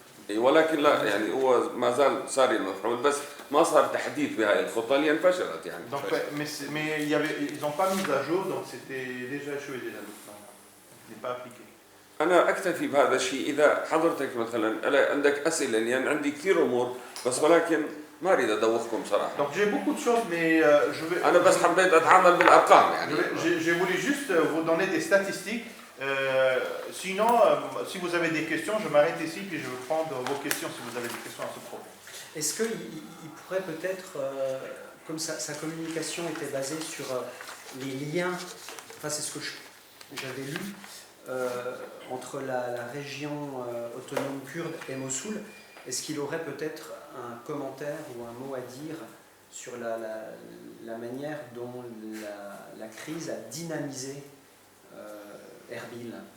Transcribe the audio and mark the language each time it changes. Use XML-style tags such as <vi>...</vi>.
<ar>ولكن لا يعني هو ما زال صار مفعول بس ما صار تحديث بهاي الخطة لأن فشلت يعني.</ar> <fr>Donc mais ils n'ont pas mis à jour donc c'était déjà échoué déjà. Il n'est pas appliqué.</fr> <ar>أنا أكتفي بهذا الشيء إذا حضرتك مثلا عندك أسئلة، لأن يعني عندي كثير أمور بس ولكن ما أريد أدوخكم صراحة.</ar> <fr>Donc j'ai beaucoup de choses, mais je vais.</fr> <ar>أنا بس حبيت أتعامل بالأرقام يعني.</ar> <fr>J'ai voulu juste vous donner des statistiques. Sinon, si vous avez des questions, je m'arrête ici puis je vais prendre vos questions si vous avez des questions à ce propos. Est-ce qu'il pourrait peut-être, comme sa communication était basée sur les liens, enfin c'est ce que j'avais lu, entre la région autonome kurde et Mossoul, est-ce qu'il aurait peut-être un commentaire ou un mot à dire sur la manière dont la crise a dynamisé Erbil?</fr>